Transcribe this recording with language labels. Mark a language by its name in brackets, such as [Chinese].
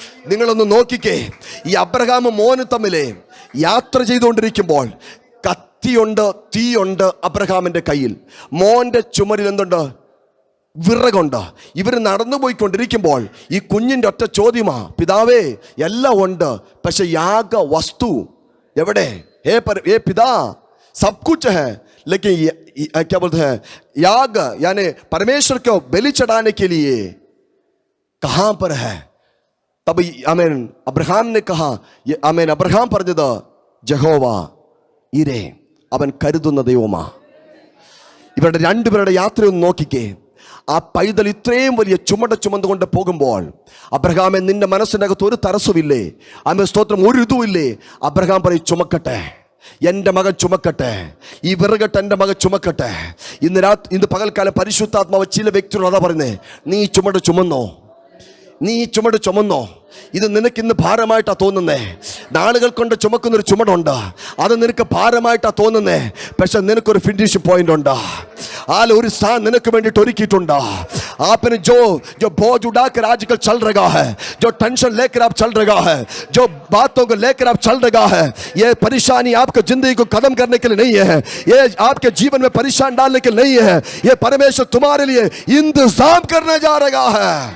[Malayalam] നിങ്ങളൊന്ന് നോക്കിക്കേ, ഈ അബ്രഹാമും മോനും തമ്മിലെ യാത്ര ചെയ്തുകൊണ്ടിരിക്കുമ്പോൾ കത്തിയുണ്ട്, തീയുണ്ട് അബ്രഹാമിന്റെ കയ്യിൽ. മോന്റെ ചുമരിൽ എന്തുണ്ട്? വിറകുണ്ട്. ഇവർ നടന്നു പോയിക്കൊണ്ടിരിക്കുമ്പോൾ ഈ കുഞ്ഞിന്റെ ഒറ്റ ചോദ്യമാ, പിതാവേ എല്ലാം ഉണ്ട്, പക്ഷെ യാഗ വസ്തു എവിടെ? ഹേ പിതാ, [Hindi] सब कुछ है, लेकिन क्या बोलते हैं, याग यानी परमेश्वर को बलि चढ़ाने के लिए कहां पर है? तब आमीन अब्रहाम ने कहा, [Malayalam] आमीन अब्रहाम പറഞ്ഞത് യഹോവ ഇരേ, അവൻ കരുതുന്ന ദൈവമാ. ഇവരുടെ രണ്ടുപേരുടെ യാത്രയൊന്ന് നോക്കിക്കേ. ആ പൈതൽ ഇത്രയും വലിയ ചുമന്നുകൊണ്ട് പോകുമ്പോൾ, അബ്രഹാമെ നിന്റെ മനസ്സിനകത്ത് ഒരു തരസുമില്ലേ? ആമേൻ സ്തോത്രം, ഒരു ഇതുമില്ലേ? അബ്രഹാം പറയും, ചുമക്കട്ടെ, എൻ്റെ മകൻ ചുമക്കട്ടെ, ഈ വിറകട്ടെ എൻ്റെ മകൻ ചുമക്കട്ടെ. ഇന്ന് പകൽക്കാലം പരിശുദ്ധാത്മാവ് ചില വ്യക്തികളോട് അതാ പറയുന്നേ, നീ ചുമട് ചുമന്നോ, നീ ചുമട് ചുമന്നോ, ഇത് നിനക്ക് ഇന്ന് ഭാരമായിട്ടാ തോന്നുന്നേ. നാളുകൾ കൊണ്ട് ചുമക്കുന്നൊരു ചുമടുണ്ട്, അത് നിനക്ക് ഭാരമായിട്ടാ തോന്നുന്നേ. പക്ഷെ നിനക്കൊരു ഫിനിഷ് പോയിന്റ് ഉണ്ട്, ഒരു സ്ഥാൻ നിനക്ക് വേണ്ടിയിട്ട് ഒരുക്കിയിട്ടുണ്ട്. [Hindi] आपने जो बोझ उड़ाकर आजकल चल रहा है, जो टेंशन लेकर आप चल रहा है, जो बातों को लेकर आप चल रहा है, ये परेशानी आपके जिंदगी को खत्म करने के लिए नहीं है, ये आपके जीवन में परेशान डालने के लिए नहीं है. ये परमेश्वर तुम्हारे लिए इंतजाम करने जा रहा है.